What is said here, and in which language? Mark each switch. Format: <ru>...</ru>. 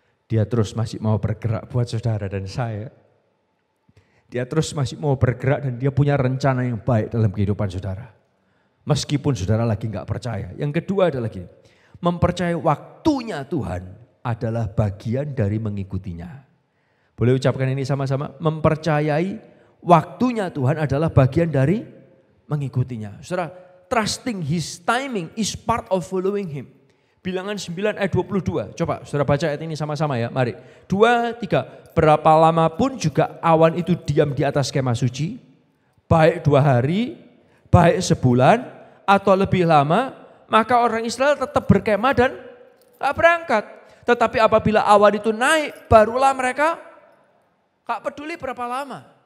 <id>Dia terus masih mau bergerak buat saudara dan saya. Dia terus masih mau bergerak dan dia punya rencana yang baik dalam kehidupan saudara. Meskipun saudara lagi gak percaya. Yang kedua adalah gini, mempercayai waktunya Tuhan adalah bagian dari mengikutinya. Boleh ucapkan ini sama-sama? Mempercayai waktunya Tuhan adalah bagian dari mengikutinya.</id> <en>Saudara, trusting His timing is part of following Him.</en> <id>Bilangan 9 ayat 22. Coba saudara baca ayat ini sama-sama ya. Mari. 2, 3. Berapa lama pun juga awan itu diam di atas kemah suci. Baik 2 hari, baik sebulan, atau lebih lama. Maka orang Israel tetap berkemah dan gak berangkat. Tetapi apabila awan itu naik, barulah mereka gak peduli berapa lama.</id>